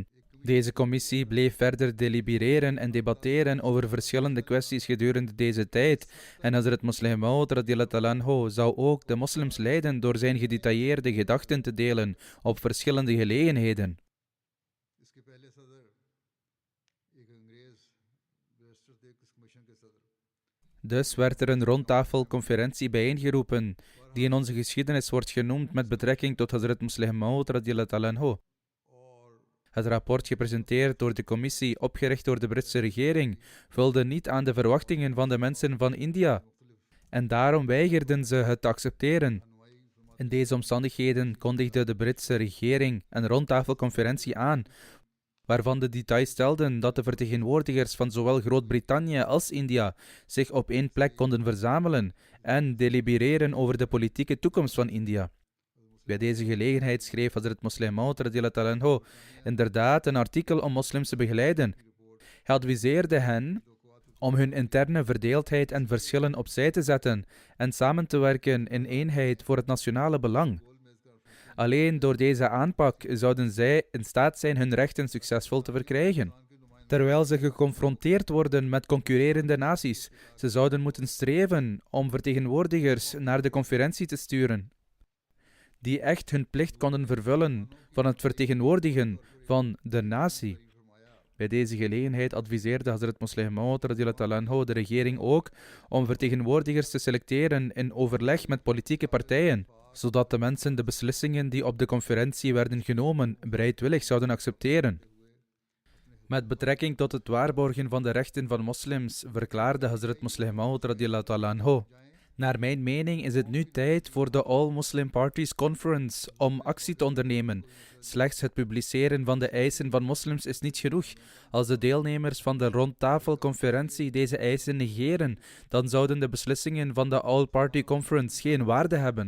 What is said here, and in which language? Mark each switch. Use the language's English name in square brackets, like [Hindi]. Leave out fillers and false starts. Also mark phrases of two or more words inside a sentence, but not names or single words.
[Dutch] Deze commissie bleef verder delibereren en debatteren over verschillende kwesties gedurende deze tijd en Hazrat Muslim Maud [Arabic] رضي الله عنه [Dutch] zou ook de moslims leiden door zijn gedetailleerde gedachten te delen op verschillende gelegenheden. Dus werd er een rondtafelconferentie bijeengeroepen, die in onze geschiedenis wordt genoemd met betrekking tot Hazrat Musleh Maud [Arabic] رضي الله تعالى عنه. [Dutch] Het rapport, gepresenteerd door de commissie, opgericht door de Britse regering, vulde niet aan de verwachtingen van de mensen van India. En daarom weigerden ze het te accepteren. In deze omstandigheden kondigde de Britse regering een rondtafelconferentie aan, waarvan de details stelden dat de vertegenwoordigers van zowel Groot-Brittannië als India zich op één plek konden verzamelen en delibereren over de politieke toekomst van India. Bij deze gelegenheid schreef Hazrat Musleh Maud [Arabic] رضي الله تعالى عنه [Dutch] inderdaad een artikel om moslims te begeleiden. Hij adviseerde hen om hun interne verdeeldheid en verschillen opzij te zetten en samen te werken in eenheid voor het nationale belang. Alleen door deze aanpak zouden zij in staat zijn hun rechten succesvol te verkrijgen. Terwijl ze geconfronteerd worden met concurrerende naties, ze zouden moeten streven om vertegenwoordigers naar de conferentie te sturen, die echt hun plicht konden vervullen van het vertegenwoordigen van de natie. Bij deze gelegenheid adviseerde Hazrat Musleh Maud [Arabic] رضي الله تعالى عنه [Dutch] de regering ook om vertegenwoordigers te selecteren in overleg met politieke partijen, zodat de mensen de beslissingen die op de conferentie werden genomen bereidwillig zouden accepteren. Met betrekking tot het waarborgen van de rechten van moslims verklaarde Hazrat Musleh Maud [Arabic] رضي الله تعالى عنه: [Dutch] naar mijn mening is het nu tijd voor de All Muslim Parties Conference om actie te ondernemen. Slechts het publiceren van de eisen van moslims is niet genoeg. Als de deelnemers van de rondtafelconferentie deze eisen negeren, dan zouden de beslissingen van de All Party Conference geen waarde hebben.